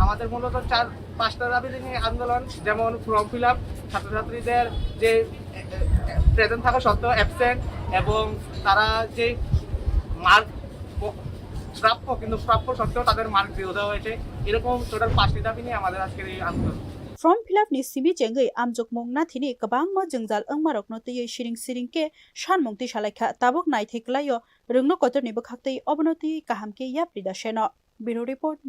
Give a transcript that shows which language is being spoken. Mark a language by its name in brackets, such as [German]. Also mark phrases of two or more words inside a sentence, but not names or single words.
[Bangla] আমাদের মূলত 4-5টা দাবি নিয়ে আন্দোলন, যেমন ফর্ম ফিল আপ, ছাত্রছাত্রীদের যে প্রেজেন্ট থাকা সত্ত্বেও অ্যাবসেন্ট এবং তারা যে মার্ক প্রাপ্য কিন্তু প্রাপ্য সত্ত্বেও তাদের মার্ক দিয়ে দেওয়া হয়েছে, এরকম টোটাল 5টি দাবি নিয়ে আমাদের আজকের এই আন্দোলন। [Kok Borok] फर्म फिलअप नि सिबि जेंगै आमजक मंगना थिनि गोबां म जंजाल अंगमारक नतयै सिरिं के सानमुंगति सालायखा ताबक नायथेक्लायो रोंनो कतरनि बखाक्तै अबनति काहामके याप्रिदा सेनो ब्यूरो रिपोर्ट।